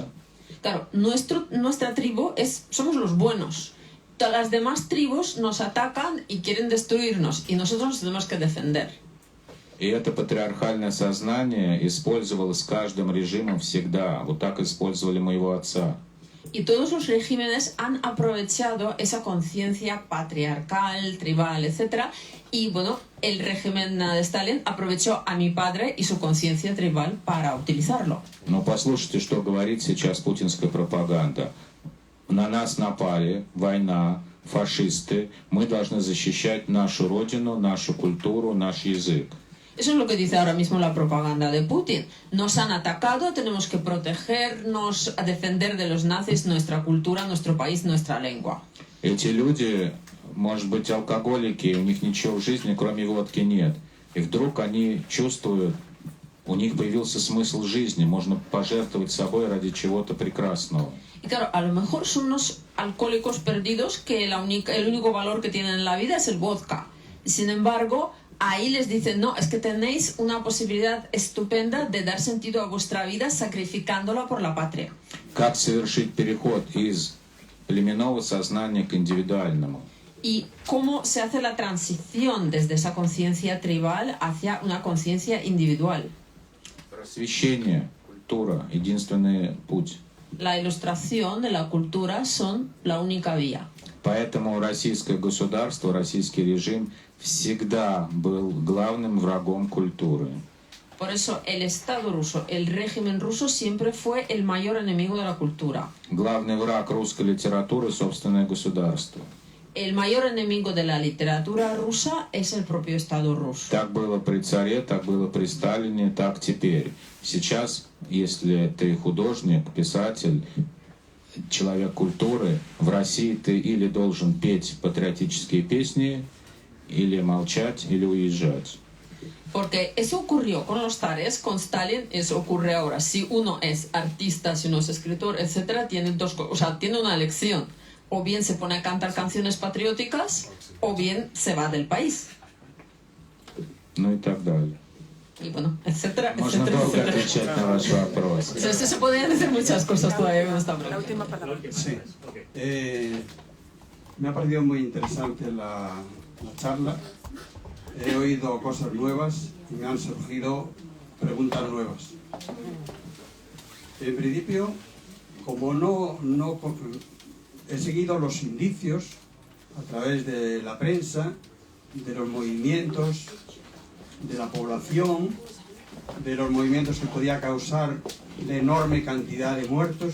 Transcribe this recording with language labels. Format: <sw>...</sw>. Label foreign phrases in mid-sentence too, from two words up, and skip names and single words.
<es>Claro, nuestra tribu somos los buenos. Todas las demás tribus nos atacan y quieren destruirnos, y nosotros nos tenemos que defender.</es> <ru>И это патриархальное сознание использовалось каждым режимом всегда. Вот так использовали моего отца.</ru> <es>Y todos los regímenes han aprovechado esa conciencia patriarcal, tribal, etc. Y bueno, el régimen de Stalin aprovechó a mi padre y su conciencia tribal para utilizarlo.</es> <ru>Но послушайте, что говорит сейчас путинская пропаганда. На нас напали, война, фашисты. Мы должны защищать нашу родину, нашу культуру, наш язык.</ru> <es>Eso es lo que dice ahora mismo la propaganda de Putin. Nos han atacado, tenemos que protegernos, a defender de los nazis nuestra cultura, nuestro país, nuestra lengua.</es> <ru>Эти люди, может быть, алкоголики, у них ничего в жизни, кроме водки, нет. И вдруг они чувствуют, у них появился смысл жизни, можно пожертвовать собой ради чего-то прекрасного.</ru> <es>Y claro, a lo mejor son unos alcohólicos perdidos que el único valor que tienen en la vida es el vodka. Sin embargo, ahí les dicen, no, es que tenéis una posibilidad estupenda de dar sentido a vuestra vida sacrificándola por la patria.</es> <ru>Как совершить переход из племенного сознания к индивидуальному?</ru> <es>Y cómo se hace la transición desde esa conciencia tribal hacia una conciencia individual.</es> <ru>Просвещение, культура, единственный путь.</ru> <es>La ilustración de la cultura son la única vía.</es> <ru>Поэтому российское государство, российский режим всегда был главным врагом культуры.</ru> <es>Por eso el Estado ruso, el régimen ruso siempre fue el mayor enemigo de la cultura.</es> <ru>Главный враг русской литературы – собственное государство.</ru> <es>El mayor enemigo de la literatura rusa es el propio Estado ruso.</es> <ru>Так было при царе, так было при Сталине, так теперь. Сейчас, если ты художник, писатель, человек культуры, в России ты или должен петь патриотические песни, или молчать, или уезжать.</ru> <es>Porque eso ocurrió con los zares, con Stalin, eso ocurre ahora. Si uno es artista, si uno es escritor, etc., tiene tiene una elección. O bien se pone a cantar canciones patrióticas, o bien se va del país.</es> <ru>Ну и так далее.</ru> <es>Y bueno, etcétera,</es> <ru>Можно</ru> <es>etcétera,</es> <ru>долго</ru> <es>etcétera.</es> <ru>отвечать на ваш вопрос.</ru> <es>Esto se podrían decir muchas cosas todavía con esta La pregunta. última palabra. Sí. Me ha parecido muy interesante la charla. He oído cosas nuevas y me han surgido preguntas nuevas. En principio, como no he seguido los indicios a través de la prensa, de los movimientos, de la población, de los movimientos que podía causar la enorme cantidad de muertos.</es>